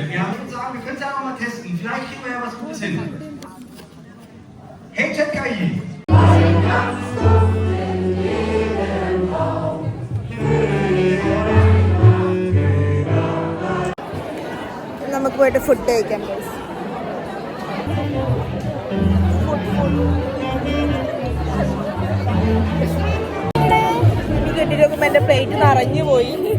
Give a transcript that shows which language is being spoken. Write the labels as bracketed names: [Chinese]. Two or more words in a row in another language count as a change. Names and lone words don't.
[German] Ja, ich würde sagen, wir können es einfach mal testen. Vielleicht kriegen wir ja was Gutes hin. Hey, ChatKI! [Malayalam] നമുക്ക് പോയിട്ട് ഫുഡ് കഴിക്കാം. കെട്ടിരിക്കുമ്പോ എന്റെ പ്ലേറ്റ് നിറഞ്ഞു പോയി.